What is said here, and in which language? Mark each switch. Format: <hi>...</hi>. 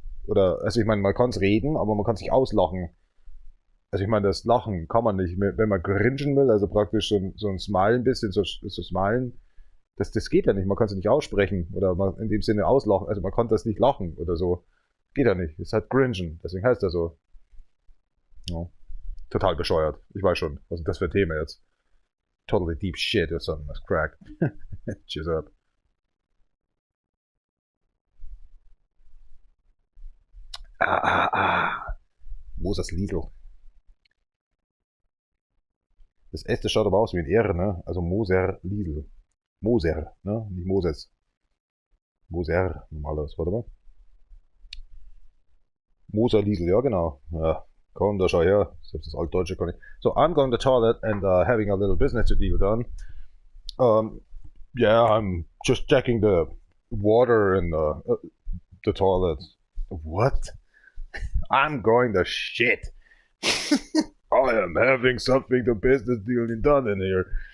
<de>Oder, also ich meine, man kann es reden, aber man kann sich auslachen. Also ich meine, das Lachen kann man nicht, wenn man cringen will, also praktisch so ein Smile ein bisschen, so smilen, das geht ja nicht, man kann es nicht aussprechen oder in dem Sinne auslachen, also man kann das nicht lachen oder so. Geht ja nicht, es hat cringen, deswegen heißt er so. Ja. Total bescheuert, ich weiß schon, was ist das für ein Thema jetzt?</de> <en>Totally deep shit or something, that's crack. Cheers up.</en> <de>Mosers Liesel. Das S, das schaut aber aus wie ein R, ne? Also Moser Liesel. Moser, ne? Nicht Moses. Moser, normales, warte mal. Moser Liesel, ja genau. Ja, komm, da schau her. Selbst das Altdeutsche kann ich.</de> <en>So, I'm going to the toilet and having a little business to deal done. Yeah, I'm just checking the water in the toilet. What? I'm going to shit. I am having something to business dealing done in here.</en>